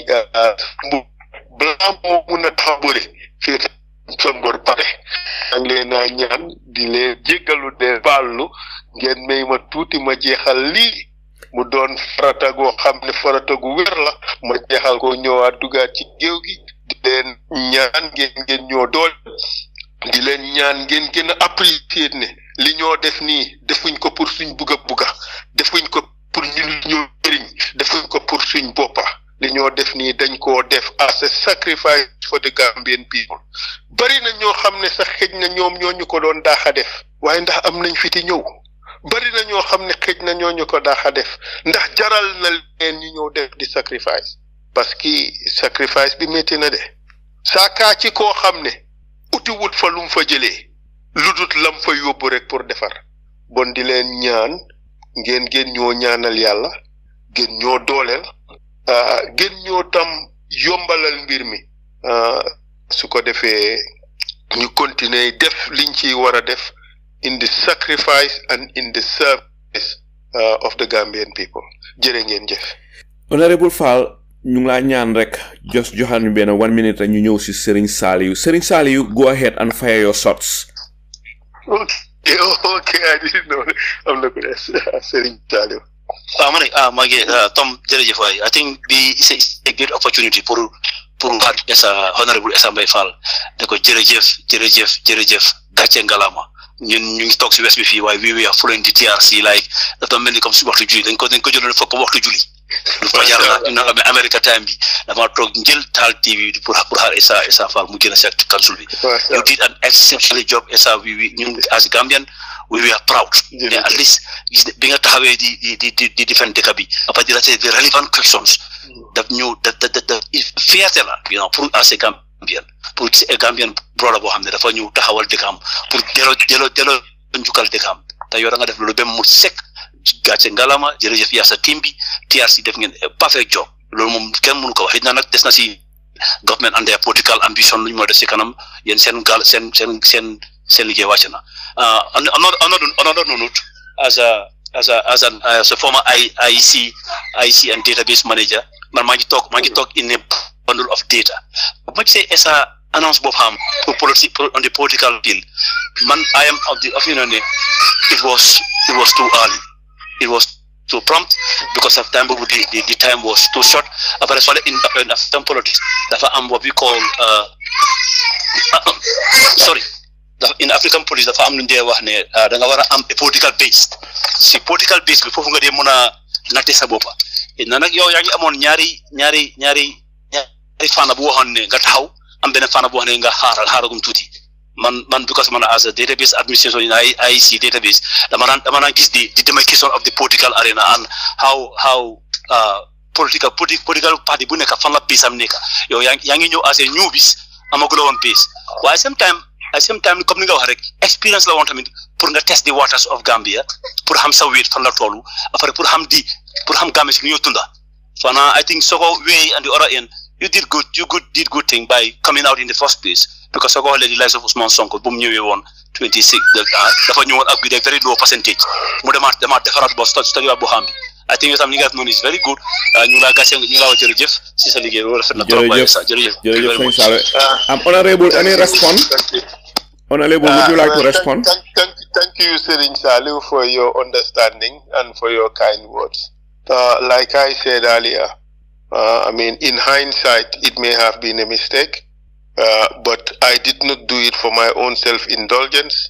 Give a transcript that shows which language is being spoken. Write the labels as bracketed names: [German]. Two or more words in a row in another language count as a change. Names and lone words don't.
[Wolof] balaa moo mun a tax bëri fii sa mbër pare ang leen naa ñaan di leen jéggalu de baallu ngeen may ma tuuti ma jeexal lii mu doon farata goo xam ne farata gu wér la ma jeexal ko ñëwaat dugaat ci géew gi di leen ñaan ngeen ñoo dool di leen ñaan ngeen gën a apprécier ne li ñoo def nii defuñ ko pour suñ bugga defuñ ko pour ñoo jëriñ defuñ ko pour suñ boppa li ñoo def nii dañ koo def [English] as a sacrifice for the Gambian people [Wolof] bari na ñoo xam ne sax xëj na ñoom ñoo ñu ko doon daaxa def waaye ndax am nañ fiti ñëw bari na ñoo xam ne xëj na ñoo ñu ko daaxa def ndax jaral na leen ñu ñëw def di sacrifice [French] parce que [Wolof] sacrifice bi métti na de saakaa ci koo xam ne utiwut fa lum fa jëlee ludut lam fa yóbbu rek pour defar bon di leen ñaan ngeen ñoo ñaanal yàlla gën ñoo dooleel gën ñoo tam yombalal mbir mi su ko defee ñu continuer def liñ ci war a def [English] in the sacrifice and in the service of the Gambian people [Wolof] jërë ngeen jëf. Honorable Faal ñu ngi laa ñaan rek just joxal ñu benn 1 minute rek ñu ñëw si Serigne Saliou [English] go ahead and fire your shots. Okay, I didn't know. I'm not going to Serigne Saliou. [Wolof] Tom jërëjëf waay [English] I think it's a great opportunity [Wolof] pour Honorable Essa Mbye Faal da ko jërëjëf gàcce ngalama ñun ñu ngi toog si west bi fii waaye [English] we are following the TRC like [Wolof] dafa mel ni [French] comme si [Wolof] waxtu julli dañ ko jëloon foog waxtu julli lu fajar la ñu naan America time bi dama toog njël taal TV pour xaar Essa Faal mu gën a seet council bi [English] you did an exceptional job [Wolof] Essa ñun [English] as Gambian we were proud [Wolof] mais [English] at least [Wolof] bi nga taxawee di defend dëkk bi après di rater [English] the relevant questions [Wolof] daf ñu da fierté la pour [English] as a Gambian [Wolof] pour [English] a Gambian brother [Wolof] boo xam ne dafa ñu taxawal dëkkam pour delloo njukkal dëkkam te yow da nga def loolu ba mu sekk gàcce ngalama jërëjëf yaa sa team bi TRC def ngeen [English] perfect job [Wolof] loolu moom kenn mënu ko wax it na nag des na si [English] government and their political ambition [Wolof] lu ñu moo def si kanam yéen seen liggéey wàcc na [English] another note as a former IEC and database manager [Wolof] man maa ngi toog [English] in a bundle of data [Wolof] ma gisee Essa annonce boobu xam [English] pour on the political field man I am of the opinion ne it was too early it was too prompt because of time the time was too short après in African politics [Wolof] dafa am [English] what we call in African politics [Wolof] dafa am lu ñu dee wax ne da nga war a am [English] a political base [Wolof] si [English] political base [Wolof] bi foofu nga dee mën a natte sa boppa na nag yow yaa ngi amoon ñaari fànn bu waxoon ne nga taxaw am benn fànn bu wax ne nga xaaragum tuuti man because man [English] as a database administration in IEC database [Wolof] dama naan gis [English] the demarcation of the political arena and how political party [Wolof] bu nekk fan la base am nekk yow yaa ngi ñëw [English] as a [Wolof] new bis amaguloo woon base waaye [English] same time [Wolof] comme ni nga wax rek experience la woon tamit pour nga [English] test the waters of Gambia [Wolof] pour xam sa wéet fan la toolu après pour xam Gambia si lu ñoo tunda fana [English] I think soko way and the other end you did good thing by coming out in the first place because [Wolof] soko xoolee [English] the lives of Ousmane Sonko [Wolof] bu mu ñëwee woon 26 dafa ñëwoon ak [English] with a very low percentage [Wolof] mu demaat defaraat bo studiwaat boo xam bi I think yow tam li nga def noonu [English] is very good [Wolof] ñu laa gàcce ñu laa wax jërëjëf si sa liggéey loolu rafet na trop jërëjëf [English] honorable any response honorable would you like to respond thank you Serigne Saliou for your understanding and for your kind words like I said earlier I mean in hindsight it may have been a mistake but I did not do it for my own self-indulgence.